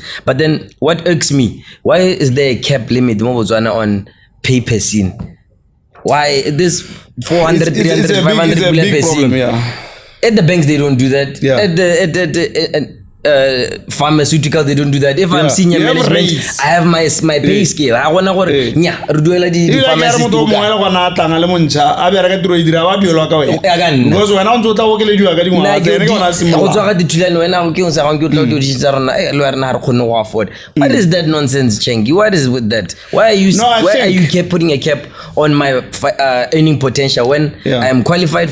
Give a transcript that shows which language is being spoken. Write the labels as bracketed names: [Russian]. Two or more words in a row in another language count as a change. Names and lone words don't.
[English] But then what irks me, why is there a cap limit on pay-per scene? Why this 400, 300, 500 per scene? At the banks, they don't do that. At the pharmaceutical, they don't do that. If I'm senior management, I have my pay scale. I wanna go [Tswana] duela di [English] pharmaceutical. Because when I'm told what is that nonsense, Chengi? What is with that? Why are you keep putting a cap on my earning potential when I am qualified?